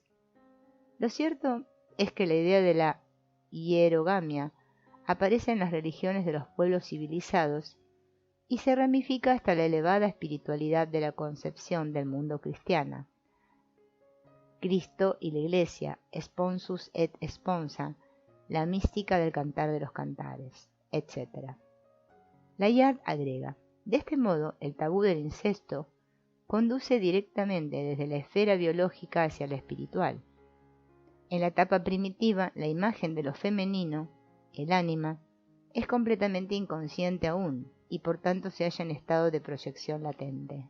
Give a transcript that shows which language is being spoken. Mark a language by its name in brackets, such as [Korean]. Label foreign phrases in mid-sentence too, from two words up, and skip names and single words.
[Spanish] Lo cierto es que la idea de la hierogamia aparece en las religiones de los pueblos civilizados y se ramifica hasta la elevada espiritualidad de la concepción del mundo cristiana. Cristo y la Iglesia, [Latin] sponsus et sponsa, [Spanish] la mística del cantar de los cantares, etc. Layard agrega, de este modo el tabú del incesto conduce directamente desde la esfera biológica hacia la espiritual. En la etapa primitiva, la imagen de lo femenino, el ánima, es completamente inconsciente aún y por tanto se halla en estado de proyección latente.